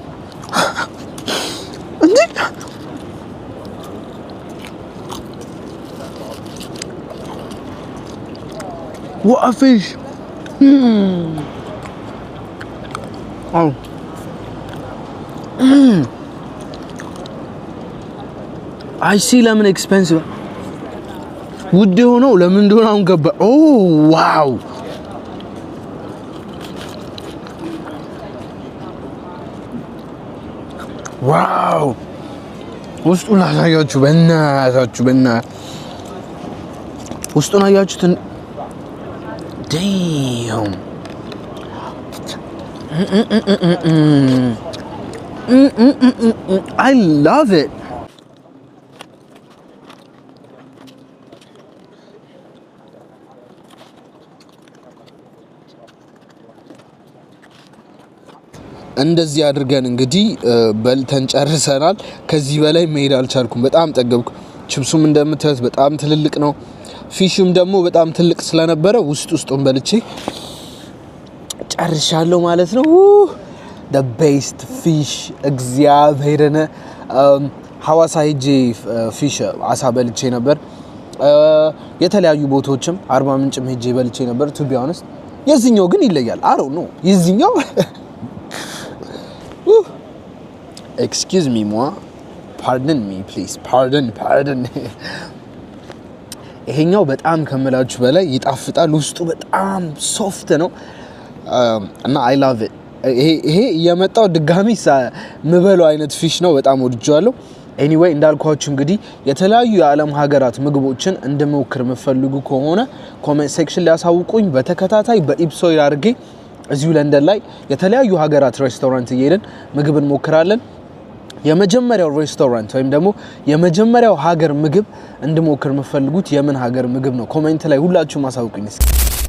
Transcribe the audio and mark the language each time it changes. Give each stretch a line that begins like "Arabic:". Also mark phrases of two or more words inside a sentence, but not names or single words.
English: What a fish. Oh. I see lemon expensive.
Amharic: ውድ ሆነው ለምን እንደሆነ አሁን ገባ
English: oh wow wow
Amharic: ውስጡን ላሳያችሁ በእናታችሁ ውስጡን አያችሁት
English: damn I love it እንደዚህ
Amharic: አድርገን እንግዲህ በልተን ጨርሰናል ከዚህ በላይ መሄድ አልቻልኩም በጣም ጠገብኩ ቺፕሱም እንደምታዩት በጣም ትልልቅ ነው ፊሹም ደግሞ በጣም ትልቅ ስለነበረ ውስጡን በልቼ ጨርሻለሁ ማለት ነው
English: the best fish
Amharic: እግዚአብሔርነ ሐዋሳ ሄጄ ፊሽ አሳ በልቼ ነበር የተለያዩ ቦታዎችም አርባ ምንጭም ሄጄ በልቼ ነበር
English: to be honest
Amharic: የዚህኛው ግን ይለያል
English: I don't know
Amharic: የዚህኛው
English: excuse me moi pardon me please pardon
Amharic: ይሄኛው በጣም ከመላችሁ በላይ ይጣፍጣል ውስጡ በጣም ሶፍት ነው እና I
English: love it
Amharic: ይሄ የመጣው ድጋሚ ምበለው አይነት ፊሽ ነው በጣም ወድጃለሁ anyway እንዳልኳችሁ እንግዲህ የተለያዩ የዓለም ሀገራት ምግቦችን እንደሞክር መፈልጉ ከሆነ
English: comment section
Amharic: ላይ አሳውቁኝ በተከታታይ በኢፕሶይድ አድርጌ እዚሁ ለንደን ላይ የተለያዩ ሀገራት ሬስቶራንት እየሄድን ምግብ እንሞክራለን የመጀመሪያው ሬስቶራንት ወይም ደግሞ የመጀመሪያው ሀገር ምግብ እንድሞክር መፈልጉት የምን ሀገር ምግብ ነው ኮሜንት ላይ ሁላችሁም አሳውቁኝ